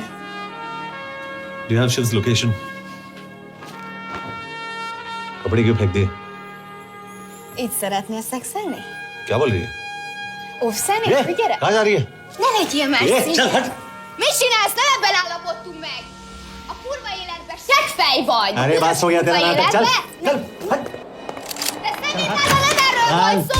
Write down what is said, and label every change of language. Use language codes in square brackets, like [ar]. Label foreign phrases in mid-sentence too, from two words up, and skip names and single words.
[en] Do you have Shiv's location? [hi] कपड़े क्यों फेंक दिए? [hu] Így szeretnél szexelni? [hi] क्या बोल रही है? [hu] Óvszeni? Gyere! [hi] कहाँ जा रही है? [hu] Ne legyél már Jé, színes! csel, hát! Mit csinálsz? Nem ebben állapodtunk meg! A kurva életben seggfej vagy! [hi] अरे बात हो गया तेरा नाटक, चल! चल! [hu] De szerintem nem erről van szó!